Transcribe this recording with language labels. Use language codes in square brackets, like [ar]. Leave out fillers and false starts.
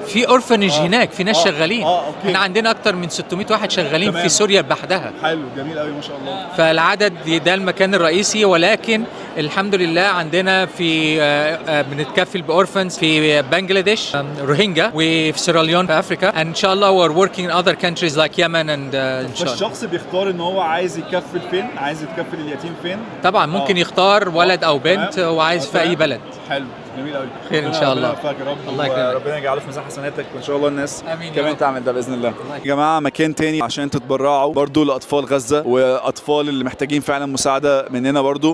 [ar] في اورفنج هناك، في ناس شغالين. اوكي. احنا عندنا اكتر من 600 واحد شغالين تمام. في سوريا لوحدها. حلو، جميل قوي ما شاء الله. فالعدد ده المكان الرئيسي، ولكن الحمد لله عندنا في بنتكفل باورفنز في بنجلاديش، روهينجا، وفي سيراليون في افريكا. [en] ان شاء الله we're working in other countries like Yemen and ان شاء الله. [ar] الشخص بيختار ان هو عايز يكفل فين، عايز يتكفل اليتيم فين. طبعا ممكن يختار ولد او بنت وعايز في اي بلد. حلو، جميل قوي. خير ان شاء الله. ربنا يوفقك يا رب. الله يكرمك. ربنا يجعله في ميزان حسناتك، وان شاء الله الناس آمين يا كمان رب. تعمل ده باذن الله. يا جماعه مكان تاني عشان تتبرعوا برضو لاطفال غزه واطفال اللي محتاجين فعلا مساعده مننا برضو.